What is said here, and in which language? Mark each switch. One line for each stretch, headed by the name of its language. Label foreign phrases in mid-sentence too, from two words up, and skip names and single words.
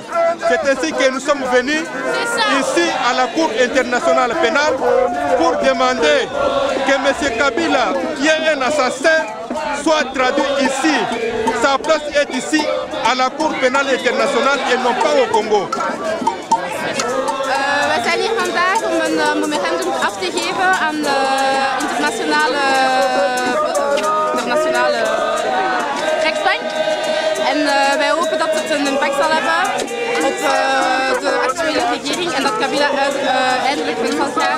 French: C'est ainsi que nous sommes venus ici à la Cour internationale pénale pour demander que M. Kabila, qui est un assassin, soit traduit ici. Sa place est ici à la Cour pénale internationale et non pas au Congo.
Dutch: We zijn hier vandaag om een memorandum af te geven aan de internationale rechtbank. En wij hopen dat het een impact zal hebben op de actuele regering en dat Kabila eindelijk weg zal gaan.